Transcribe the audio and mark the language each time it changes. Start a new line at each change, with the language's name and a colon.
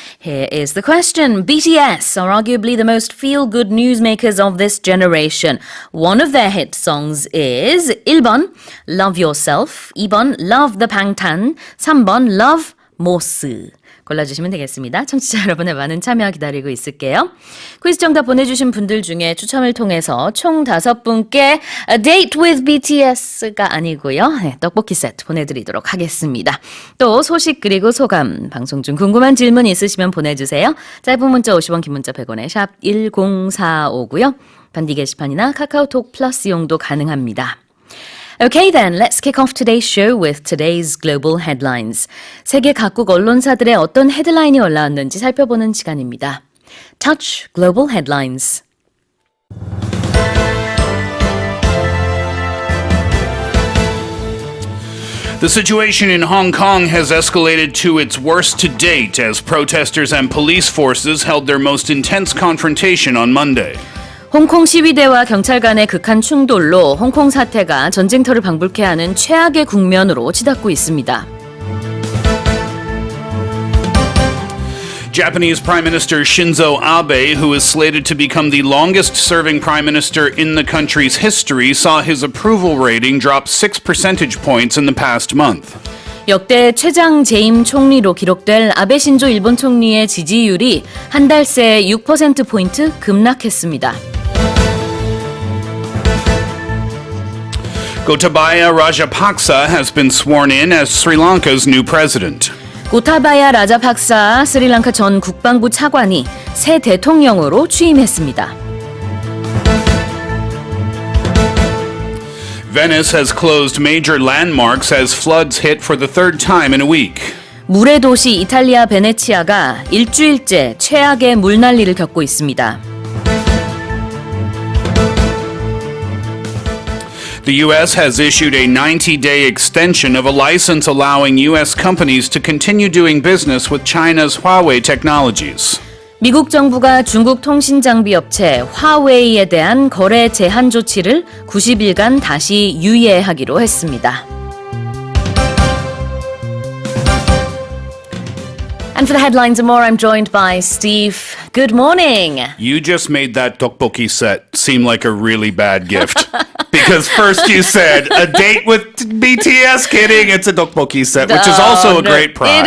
English: Here is the question. BTS are arguably the most feel-good newsmakers of this generation. One of their hit songs is 1번 Love Yourself, 2번 Love the Bangtan, 3번 Love 모스
Korean: 골라주시면 되겠습니다. 청취자 여러분의 많은 참여 기다리고 있을게요. 퀴즈 정답 보내주신 분들 중에 추첨을 통해서 총 5분께 A Date with BTS가 아니고요. 네, 떡볶이 세트 보내드리도록 하겠습니다. 또 소식 그리고 소감, 방송 중 궁금한 질문 있으시면 보내주세요. 짧은 문자 50원, 긴 문자 100원에 샵 1045고요. 반디 게시판이나 카카오톡 플러스 이용도 가능합니다.
English: Okay then, let's kick off today's show with today's global headlines.
Korean: 세계 각국 언론사들의 어떤 헤드라인이 올라왔는지 살펴보는 시간입니다.
English: Touch Global Headlines. The situation in Hong Kong has escalated to its worst to date as protesters and police forces held their most intense confrontation on Monday.
Korean: 홍콩 시위대와 경찰 간의 극한 충돌로 홍콩 사태가 전쟁터를 방불케 하는 최악의 국면으로 치닫고 있습니다.
English: Japanese Prime Minister Shinzo Abe, who is slated to become the longest-serving prime minister in the country's history, saw his approval rating drop 6 percentage points in the past month.
Korean: 역대 최장 재임 총리로 기록될 아베 신조 일본 총리의 지지율이 한 달 새 6%포인트 급락했습니다.
English: Gotabaya Rajapaksa has been sworn in as Sri Lanka's new president.
Korean: 고타바야 라자팍사 스리랑카 전 국방부 차관이 새 대통령으로 취임했습니다.
English: Venice has closed major landmarks as floods hit for the third time in a week.
Korean: 물의 도시 이탈리아 베네치아가 일주일째 최악의 물난리를 겪고 있습니다.
English: The U.S. has issued a 90-day extension of a license allowing U.S. companies to continue doing business with China's Huawei technologies.
Korean: 미국 정부가 중국 통신 장비 업체 화웨이에 대한 거래 제한 조치를 90일간 다시 유예하기로 했습니다.
English: And for the headlines and more, I'm joined by Steve. Good morning. You just made that tteokbokki set seem like a really bad gift. Because first you said, a date with BTS, kidding, it's a tteokbokki set, which is also a great prize.